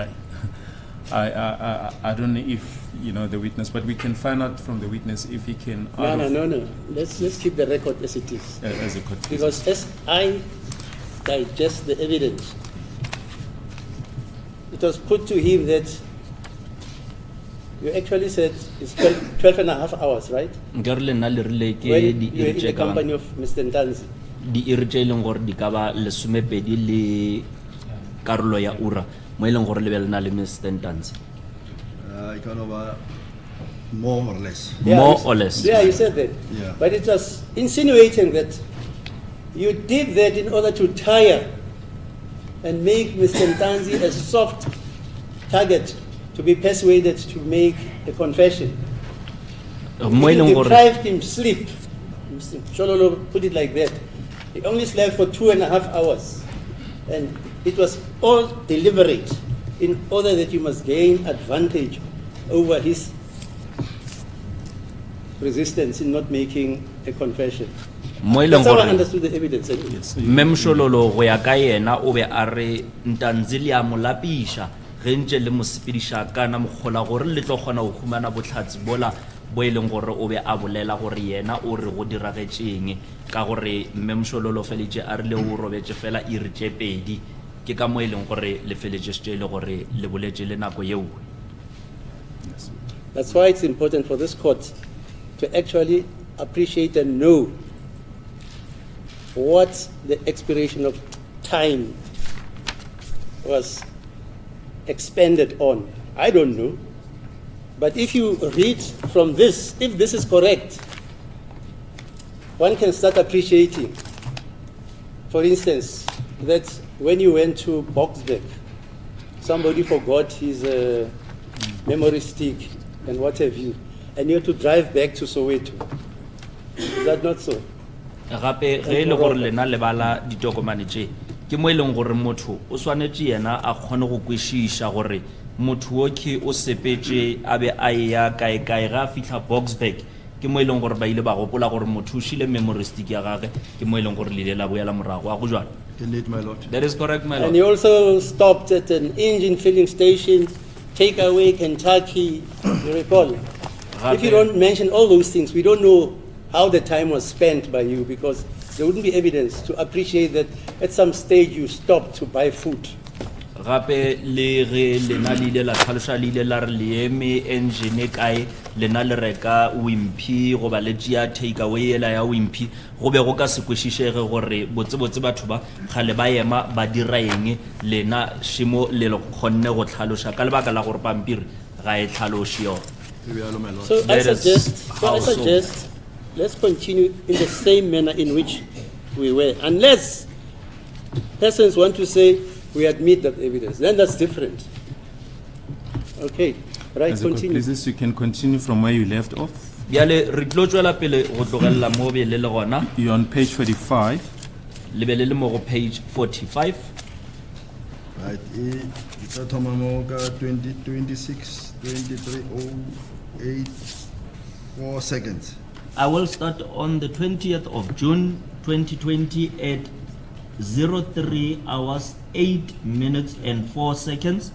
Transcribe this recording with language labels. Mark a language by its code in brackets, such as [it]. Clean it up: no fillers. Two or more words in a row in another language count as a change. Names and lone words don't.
[en] I don't know if the witness, but we can find out from the witness if he can. No. Let's keep the record as it is. As a court. Because as I digest the evidence, it was put to him that you actually said it's 12 and a half hours, right? [nso] Nka re le nna le rile ke [en] When [nso] di [en] you were in the [nso] iri tše ka [en] company of Mr. Ntanzi. [nso] di iri tše e leng gore di ka ba lesomepedi le karolo ya ura mo e leng gore le be le na le Mr. Ntanzi. [en] Kind of more or less. More you- or less. Yeah, you said that. Yeah. But it was insinuating that you did that in order to tire and make Mr. Ntanzi a soft target to be persuaded to make a confession. [nso] Mo e [en] You [nso] leng gore [en] deprived him sleep. Mr. Shololo put it like that. He only slept for 2.5 hours. And it was all deliberate in order that you must gain advantage over his resistance in not making a confession. [nso] mo e leng [en] That's how I [nso] gore [en] understood the evidence. Anyway. [nso] Mem Shololo go ya ka yena o be a re Ntanzi le a mo lapisha ge ntse le mo sepediša kana mogola gore le tlo kgona go humana botlhatsi bola bo e leng gore o be a bolela gore yena o re go diragetšeng ka gore Mem Shololo feletše a rile o robetše fela iri tše pedi ke ka mo e leng gore le feletše le gore le boletše le nako yeo. [en] That's why it's important for this court to actually appreciate and know what the expiration of time was expended on. I don't know. But if you read from this, if this is correct, one can start appreciating, for instance, that when you went to Boksburg, somebody forgot his memory stick and what have you, and you have to drive back to Soweto. Is that not so? [nso] gape ge e le gore lena le bala ditokomane tše ke mo e leng gore motho o swanetše yena a kgone go kwešiša gore motho oke o sepetše a be a ya kae ga a fitlha Boksburg ke mo e leng gore ba ile ba gopola gore motho o šile [en] memory stick [nso] ya gage ke mo e leng gore le ile la boela morago a go jwalo. [en] My lord. That is correct, my And lord. you also stopped at an engine filling station, Takeaway, Kentucky, you recall? If you don't mention all those things, we don't know how the time was spent by you, because there wouldn't be evidence to appreciate that at some stage you stopped to buy food. [nso] Gape le ge lena le ile la tlhaloša le ile la re le eme engine kae lena le reka wimpy goba le tšea takeaway ela ya wimpy go be go ka se kwešišege gore botsebotse batho ba kgale ba ema ba dira eng lena šimo le kgonne go tlhaloša ka lebaka la gore pampiri ga e tlhaloše yona. [en] My lord. So I That is how so. suggest, let's continue in the same manner in which we were, unless persons want to say we admit that evidence, then that's different. Okay, right, As a court continue. pleases, you can continue from where you left off. [nso] bjale re tlo tšwela pele go tlogelela mo be le le gona [en] You're on page 45. [nso] le be le le mo go page 45. [en] Right, it's a Tomamoka 2026 23:08 4 seconds. I will start on the 20th of June 2020 at 03 hours 8 minutes and 4 seconds.